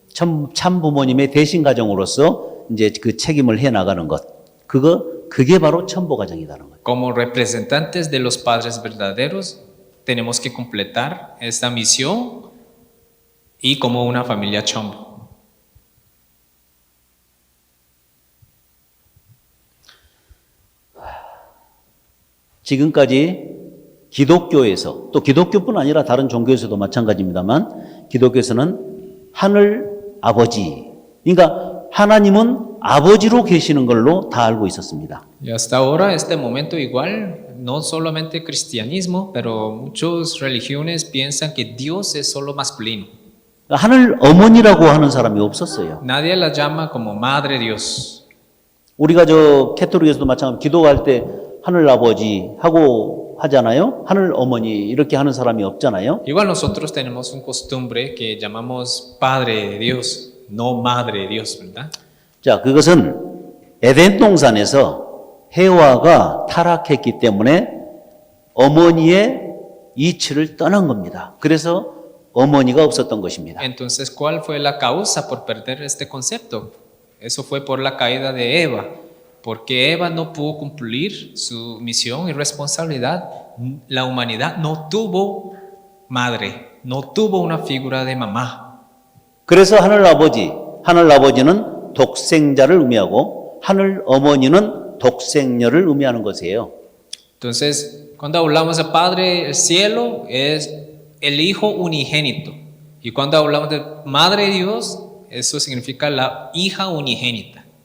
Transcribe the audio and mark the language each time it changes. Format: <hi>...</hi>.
<ko>참 부모님의 대신 가정으로서 이제 그 책임을 해 나가는 것. 그게 바로 첨보 가정이라는 거예요.</ko> <es>Como representantes de los padres verdaderos, tenemos que completar esta misión y como una familia chombo.</es> <ko>지금까지 기독교에서 또 기독교뿐 아니라 다른 종교에서도 마찬가지입니다만 기독교에서는 하늘 아버지, 그러니까 하나님은 아버지로 계시는 걸로 다 알고 있었습니다.</ko> <es>Y hasta ahora, este momento igual, no solamente cristianismo, pero muchas religiones piensan que Dios es solo masculino.</es> <ko>하늘 어머니라고 하는 사람이 없었어요.</ko> <es>Nadie la llama como Madre Dios.</es> <ko>우리가 캐톨릭에서도 마찬가지 기도할 때 하늘 아버지 하고 하잖아요. 하늘 어머니 이렇게 하는 사람이 없잖아요.</ko> <es>Igual nosotros tenemos un costumbre que llamamos Padre de Dios, no Madre de Dios, ¿verdad?</es> <ko>자, 그것은 에덴 동산에서 해와가 타락했기 때문에 어머니의 이치를 떠난 겁니다. 그래서 어머니가 없었던 것입니다.</ko> <es>Entonces, ¿cuál fue la causa por perder este concepto? Eso fue por la caída de Eva, porque Eva no pudo cumplir su misión y responsabilidad. La humanidad no tuvo madre, no tuvo una figura de mamá.</es> <ko>그래서 하늘 아버지는 독생자를 의미하고 하늘 어머니는 독생녀를 의미하는 것이에요.</ko> <es>Entonces, cuando hablamos de Padre del Cielo, es el Hijo unigénito. Y cuando hablamos de Madre de Dios, eso significa la hija unigénita.</es>